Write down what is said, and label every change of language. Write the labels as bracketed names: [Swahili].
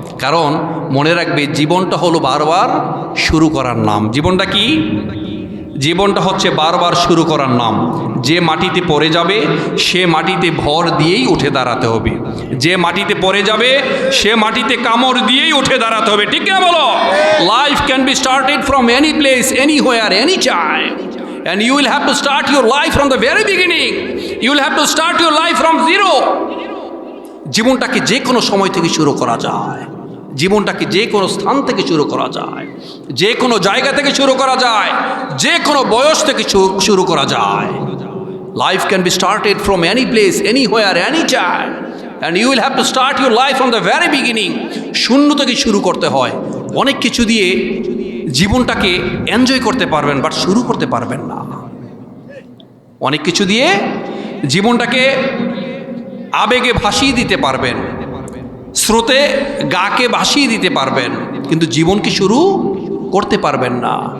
[Bangla] কারণ মনে রাখবে, জীবনটা হলো বারবার শুরু করার নাম। জীবনটা কি? জীবনটা হচ্ছে বারবার শুরু করার নাম। যে মাটিতে পড়ে যাবে সে মাটিতে ভর দিয়েই উঠে দাঁড়াতে হবে, যে মাটিতে পড়ে যাবে সে মাটিতে কামড় দিয়েই উঠে দাঁড়াতে হবে। ঠিক না বলো? [English] Life can be started from any place, anywhere, any time, and you will have to start your life from the very beginning. You will have to start your life from zero. [Bangla] জীবনটাকে যে কোনো সময় থেকে শুরু করা যায়, জীবনটাকে যে কোনো স্থান থেকে শুরু করা যায়, যে কোনো জায়গা থেকে শুরু করা যায়, যে কোনো বয়স থেকে শুরু করা যায়। [English] Life can be started from any place, anywhere, any time, and you will have to start your life from the very beginning. [Bangla] শূন্য থেকে শুরু করতে হয়। অনেক কিছু দিয়ে জীবনটাকে এনজয় করতে পারবেন, বাট শুরু করতে পারবেন না। অনেক কিছু দিয়ে জীবনটাকে আবেগে ভাসিয়ে দিতে পারবেন, স্রোতে গাকে ভাসিয়ে দিতে পারবেন, কিন্তু জীবনকে শুরু করতে পারবেন না।